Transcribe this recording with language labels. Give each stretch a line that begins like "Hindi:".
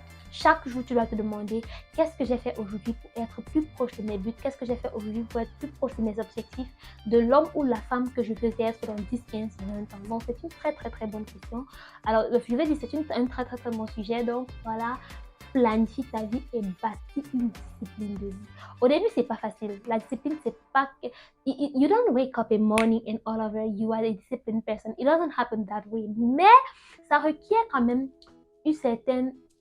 French: Chaque jour, tu dois te demander qu'est-ce que j'ai fait aujourd'hui pour être plus proche de mes buts, qu'est-ce que j'ai fait aujourd'hui pour être plus proche de mes objectifs, de l'homme ou la femme que je veux être dans 10, 15, 20 ans. Donc, c'est une très, très, très bonne question. Alors, je vais dire c'est un très, très, très bon sujet. Donc, voilà, planifie ta vie et bâtis une discipline de vie. Au début, c'est pas facile. La discipline, c'est pas...
English: You don't wake up a morning and all over you are a disciplined person. It doesn't happen that way.
French: Mais ça requiert quand même une certaine...